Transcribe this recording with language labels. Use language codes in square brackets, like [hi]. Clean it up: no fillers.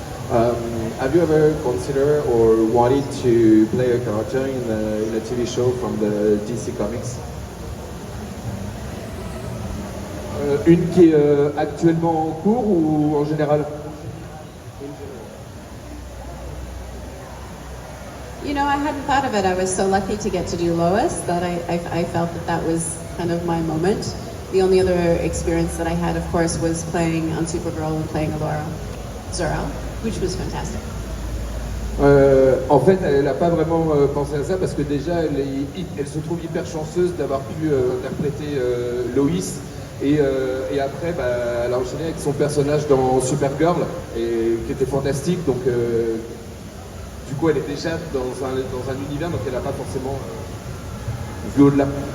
[en] Have you ever considered or wanted to play a character in a TV show from the DC Comics? [fr] Une qui est actuellement en cours ou en général? [en] You know, I hadn't thought of it. I was so lucky to get to do Lois that I felt that that was kind of my moment. The only other experience that I had, of course, was playing on Supergirl and playing Laura Zora, which was fantastic. [fr] En fait, elle n'a pas vraiment pensé à ça parce que déjà, elle se trouve hyper chanceuse d'avoir pu interpréter Lois. Et après, elle a enchaîné avec son personnage dans Supergirl, qui était fantastique. Donc, du coup, elle est déjà dans un univers, donc elle n'a pas forcément vu au-delà.